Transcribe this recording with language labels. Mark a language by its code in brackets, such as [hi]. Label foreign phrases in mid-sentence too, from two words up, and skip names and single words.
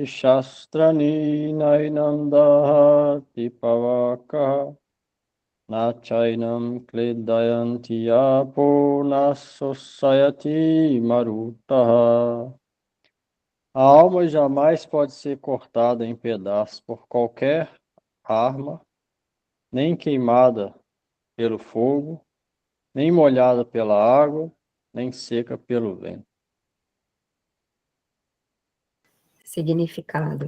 [sa] शस्त्राणि नैनं दहति पावकः न चैनं क्लेदयन्ति आपो न शोषयति मारुतः. [pt] A alma jamais pode ser cortada em pedaços por qualquer arma, nem queimada pelo fogo, nem molhada pela água, nem seca pelo vento. Significado.